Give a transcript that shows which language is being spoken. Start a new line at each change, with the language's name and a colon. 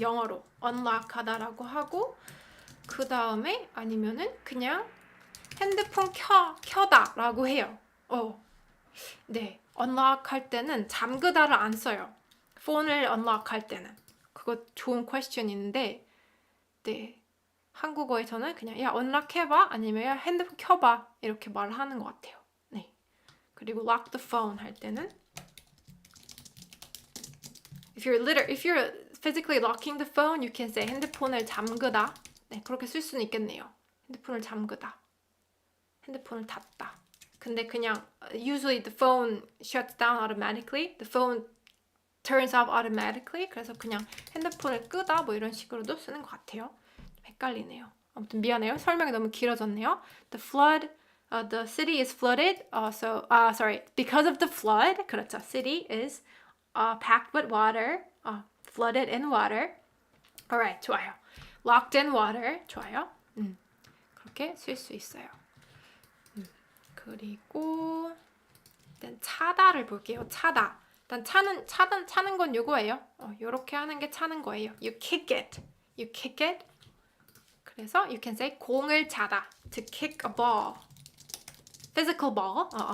Korean: 영어로 unlock 하다라고 하고 그 다음에 아니면은 그냥 핸드폰 켜다라고 해요. 네. unlock 할 때는 잠그다를 안 써요. 폰을 unlock 할 때는. 그거 좋은 퀘스천인데 네. 한국어에서는 그냥 야 unlock 해봐 아니면 야 핸드폰 켜봐 이렇게 말을 하는 것 같아요. 네.
English: 그리고 lock the phone 할 때는 if you're physically locking the phone, you can say 핸드폰을 잠그다.
Korean: 네, 그렇게 쓸 수는 있겠네요. 핸드폰을 잠그다. 핸드폰을 닫다. 근데 그냥
English: usually the phone shuts down automatically. The phone turns off automatically.
Korean: 그래서 그냥 핸드폰을 끄다 뭐 이런 식으로도 쓰는 것 같아요. 헷갈리네요. 아무튼 미안해요. 설명이 너무 길어졌네요.
English: The city is flooded. Because of the flood. 그렇죠. City is packed with water. Flooded in water. Alright, 좋아요. Locked in water.
Korean: 좋아요. 그렇게 쓸 수 있어요. 그리고 일단 차다를 볼게요. 차다. 일단 차는 건 요거예요. 요렇게 하는 게 차는 거예요.
English: You kick it. You kick it. 그래서 you can say
Korean: 공을 차다.
English: To kick a ball. Physical ball.